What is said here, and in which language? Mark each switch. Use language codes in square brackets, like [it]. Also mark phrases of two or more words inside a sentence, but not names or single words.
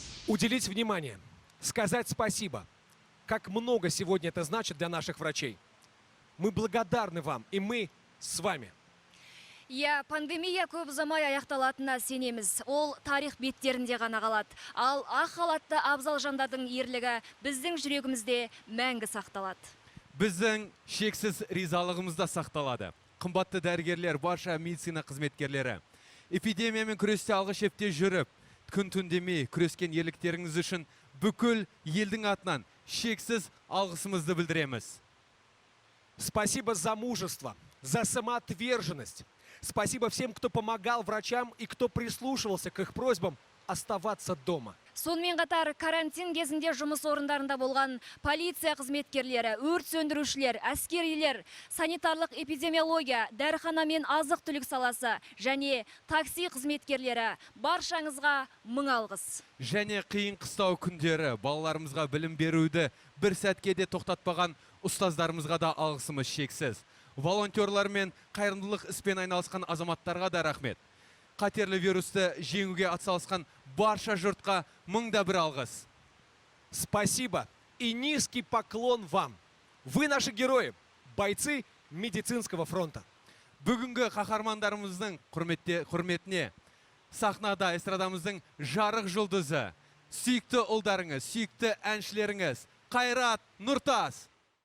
[ru] Уделить внимание, сказать спасибо. Как много сегодня это значит для наших врачей. Мы благодарны вам, и мы с вами. [kk] Иә, пандемия көп ұзамай аяқталатынына сенеміз. Ол тарих беттерінде ғана қалады. Ал ақ халатты абзал жандардың ерлігі біздің жүрегімізде мәңгі сақталады. Біздің шексіз ризалығымызда сақталады. Қымбатты дәрігерлер, барша медицина қызметкерлері. Эпидемиямен күресте алғы шепте жүріп, күн түндемей күрескен ерліктеріңіз үшін бүкіл елдің атынан шексіз алғысымызды білдіреміз. [ru] Спасибо за мужество, за самоотверженность. Спасибо всем, кто помогал врачам и кто прислушивался к их просьбам оставаться дома. [kk] Сонымен қатар карантин кезінде жұмыс орындарында болған полиция қызметкерлері, өрт сөндірушілер, әскерилер, санитарлық эпидемиология, дәріхана мен азық-түлік саласы және такси қызметкерлері баршаңызға мың алғыс. Және қиын қыстау күндері балаларымызға білім беруді бір сәтке де тоқтатпаған ұстаздарымызға да алғысымыз шексіз. Волонтерлар мен қайырымдылық іспен айналысқан азаматтарға да рахмет. Қатерлі вирусты жеңуге атсалысқан барша жұртқа мыңда бір алғыс. [ru] Спасибо и низкий поклон вам. Вы наши герои, бойцы медицинского фронта. [kk] Бүгінгі қаһармандарымыздың құрметіне сахнада эстрадамыздың жарық жұлдызы, сүйікті ұлдарыңыз, сүйікті әншілеріңіз Қайрат Нұртас.